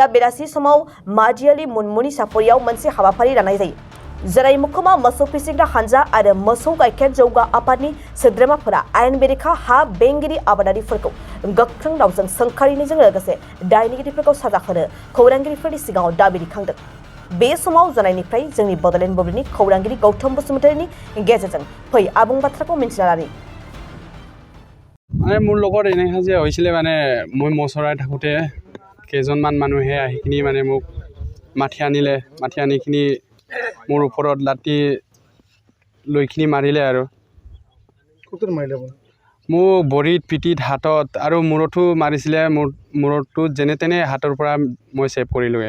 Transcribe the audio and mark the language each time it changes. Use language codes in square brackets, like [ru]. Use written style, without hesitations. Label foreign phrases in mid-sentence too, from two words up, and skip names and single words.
[brx] बेलासि समाव माजियारि मुनमुनि सापरियाव मोनसे हाबाफारि लानाय जायो जेरै मुखुमा मोसौ फिसिग्रा हानजा आरो मोसौ गाइखेर जौगा आफादनि सोद्रोमाफोरा आयेन बेरेखा हा बेंगिरि आबादारिफोरखौ गोख्रों रावजों सोंखारिनायजों लोगोसे दायनिगिरिफोरखौ साजा होनो खौरांगिरिफोरनि सिगाङाव दाबि दैखांदों बे समाव जानायनिफ्राय जोंनि बड'लेण्ड बुब्लिनि खौरांगिरि गौतम बसुमतारीनि गेजेरजों फै आबुं बाथ्राखौ मिन्थिना लानि [as] মানে মোৰ লগত এনেকৈ যে হৈছিলে মানে মই মচৰাই থাকোঁতে কেইজনমান মানুহে আহিকিনি মানে মোক মাতি আনিখিনি মোৰ ওপৰত লাঠি লৈকিনি মাৰিলে আৰু মোক ভৰিত পিঠিত হাতত আৰু মূৰতো মাৰিছিলে মূৰটো যেনে তেনে হাতৰ পৰা মই ছেভ কৰিলোঁগৈ